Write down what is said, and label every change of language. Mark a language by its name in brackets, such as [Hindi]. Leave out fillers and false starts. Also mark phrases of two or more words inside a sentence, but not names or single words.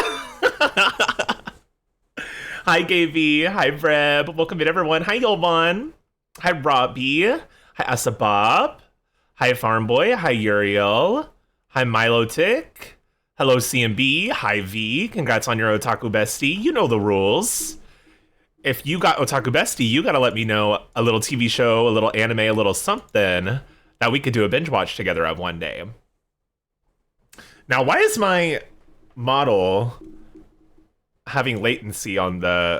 [English] Hi, Gaby. Hi, Breb. Welcome in, everyone. Hi, Yolvan. Hi, Robbie. Hi, Asabob. Hi, Farm Boy. Hi, Uriel. Hi, Milotic. Hello, CMB. Hi, V. Congrats on your Otaku Bestie. You know the rules. If you got Otaku Bestie, you gotta let me know a little TV show, a little anime, a little something that we could do a binge watch together of one day. Now, why is my model having latency on the...